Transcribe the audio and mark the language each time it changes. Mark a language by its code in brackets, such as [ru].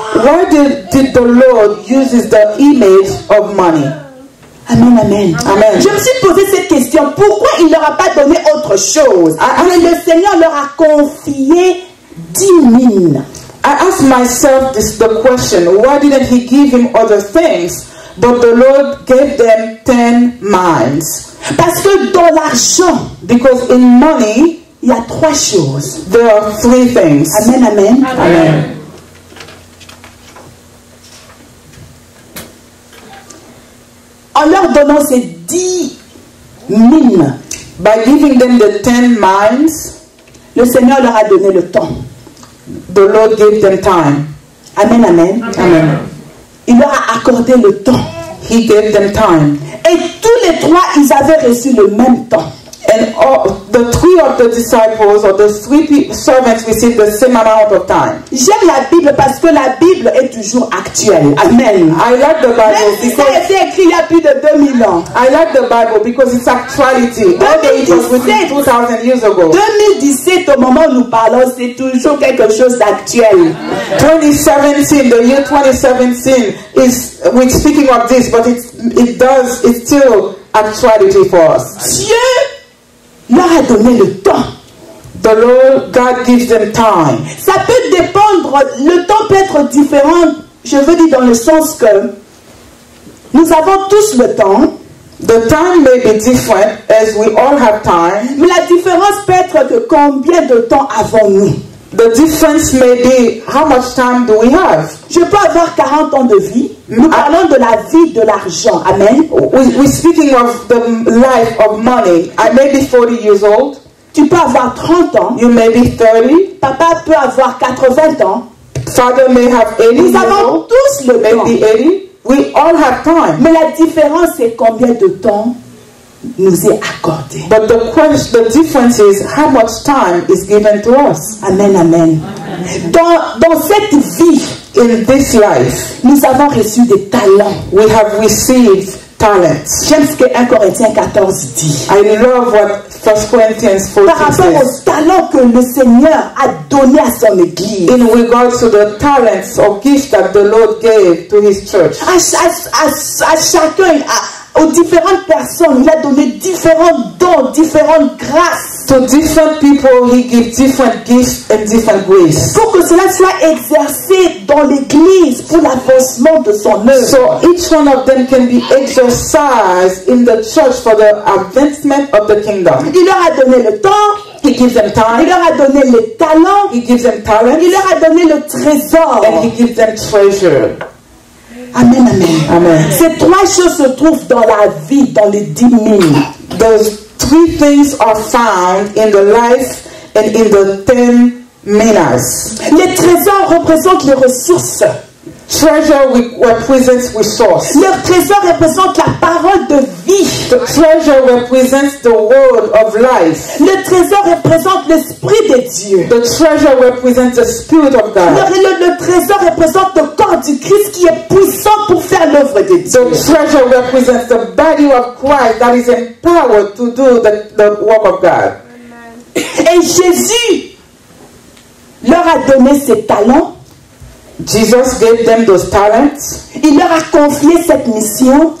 [en] Why did the Lord uses the image of money? Amen, amen. Amen. [fr] Je me suis posé cette question. Pourquoi il ne leur a pas donné autre chose? Mais le Seigneur leur a confié 10 mines. [en] I asked myself the question, why didn't he give him other things? But the Lord gave them 10 mines. [fr] Parce que dans l'argent, [en] Because in money, [fr] il y a 3 choses. [en] there are 3 things. Amen, amen. Amen. [fr] En leur donnant ces 10 mines, [en] By giving them the 10 mines, [fr] le Seigneur leur a donné le temps. [en] the Lord gave them time. Amen, amen. Amen. [fr] Il leur a accordé le temps. [en] He gave them time. [fr] Et tous les 3, ils avaient reçu le même temps. [en] And the three of the disciples or the three servants received the same amount of time. [fr] J'aime la Bible parce que la Bible est toujours actuelle. Amen. [en] I like the Bible [fr] Même si ça a été écrit il y a plus de 2000 ans. [en] I like the Bible because it's actuality. Although it was written 2000 years ago. [fr] 2017, au moment où nous parlons, c'est toujours quelque chose d'actuel. [en] 2017, the year 2017 is, we're speaking of this, but it's still actuality for us. [fr] Dieu leur a donné le temps. [en] The Lord, God gives them time. [fr] Ça peut dépendre, le temps peut être différent, je veux dire dans le sens que nous avons tous le temps. [en] The time may be different as we all have time. [fr] Mais la différence peut être que combien de temps avons-nous? [en] The difference may be how much time do we have. [fr] Je peux avoir 40 ans de vie. Nous parlons de la vie de l'argent. Amen. [en] We're speaking of the life of money. I may be 40 years old. [fr] Tu peux avoir 30 ans. [en] You may be 30. [fr] Papa peut avoir 80 ans. [en] Father may have 80 [fr] Nous [en] years [fr] avons [en] old. [fr] tous le temps. [en] Maybe 80. We all have time. [fr] Mais la différence, c'est combien de temps nous est accordé. [en] But the difference is how much time is given to us. [fr] Amen, amen. Dans cette vie, [en] in this life, [fr] nous avons reçu des talents. [en] We have received talents. [fr] J'aime ce que 1 Corinthiens 14 dit. [en] I love what 1 Corinthians 14 [fr] Par rapport aux talents que le Seigneur a donné à son Église. [en] In regards to the talents or gifts that the Lord gave to His church. [fr] À chacun, aux différentes personnes, il a donné différents dons, différentes grâces. [en] To different people, He gives different gifts and different grace. [fr] Pour que cela soit exercé dans l'Église pour l'avancement de son œuvre. [en] So each one of them can be exercised in the church for the advancement of the kingdom. [fr] Il leur a donné le temps. [en] He gives them time. [fr] Il leur a donné les talents. [en] He gives them talent. [fr] Il leur a donné le trésor. [en] And He gives them treasure. Amen, amen. Amen. [fr] Ces trois choses se trouvent dans la vie, dans les 10 000. [en] Those three things are found in the life and in the 10 minas. [fr] Les trésors représentent les ressources. [en] Treasure represents resource. [fr] Le trésor représente la parole de vie. [en] The treasure represents the word of life. [fr] Le trésor représente l'esprit de Dieu. [en] The treasure represents the spirit of God. [fr] Le trésor représente le corps du Christ qui est puissant pour faire l'œuvre de Dieu. [en] The treasure represents the body of Christ that is empowered to do the work of God. [fr] Et Jésus leur a donné ses talents. [en] Jesus gave them those talents. [fr] Il leur a confié cette mission.